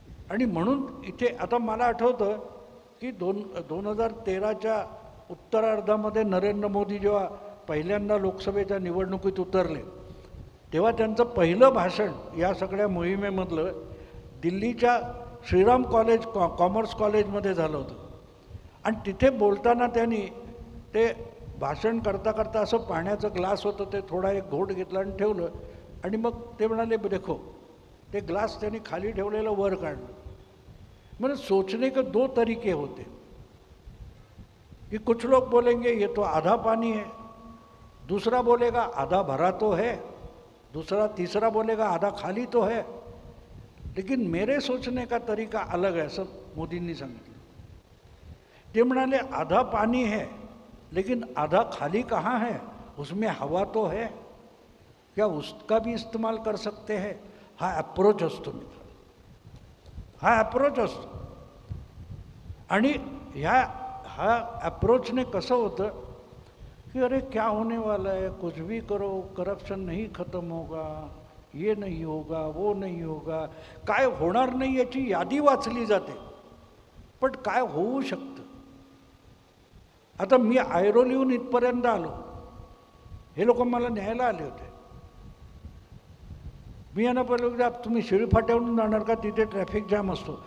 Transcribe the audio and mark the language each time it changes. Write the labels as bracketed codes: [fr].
[mr] आणि म्हणून इथे आता मला आठवतं की 2013च्या उत्तरार्धामध्ये नरेंद्र मोदी जेव्हा पहिल्यांदा लोकसभेच्या निवडणुकीत उतरले तेव्हा त्यांचं पहिलं भाषण या सगळ्या मोहिमेमधलं दिल्लीच्या श्रीराम कॉलेज कॉमर्स कॉलेजमध्ये झालं होतं. आणि तिथे बोलताना त्यांनी ते भाषण करता करता असं पाण्याचं ग्लास होतं, ते थोडा एक घोट घेतला आणि ठेवलं. आणि मग ते म्हणाले देखो, ते ग्लास त्यांनी खाली ठेवलेलं वर काढलं. [hi] म्हणजे सोचने के 2 तरीके होते कि कुछ लोग बोलेंगे ये तो आधा पानी है, दूसरा बोलेगा आधा भरा तो है, तीसरा बोलेगा आधा खाली तो है. लेकिन मेरे सोचने का तरीका अलग है, [mr] सब मोदींनी सांगितलं. ते म्हणाले [hi] आधा पानी है लेकिन आधा खाली कहाँ है, उसमें हवा तो है, क्या उसका भी इस्तेमाल कर सकते हैं. [mr] हा अप्रोच असतो मित्र, हा अप्रोच असतो. आणि हा अप्रोचने कसं होतं कि [hi] अरे क्या होने वाला है, कुछ भी करो करप्शन नहीं ख़त्म होगा, ये नहीं होगा, वो नहीं होगा. [mr] काय होणार नाही याची यादी वाचली जाते, पण काय होऊ शकतं. आता मी ऐरोलीहून इथपर्यंत आलो, हे लोक मला न्यायला आले होते. मी यांना पहिलं तुम्ही शिळफाट्यावरून जाणार का, तिथे ट्रॅफिक जाम असतो.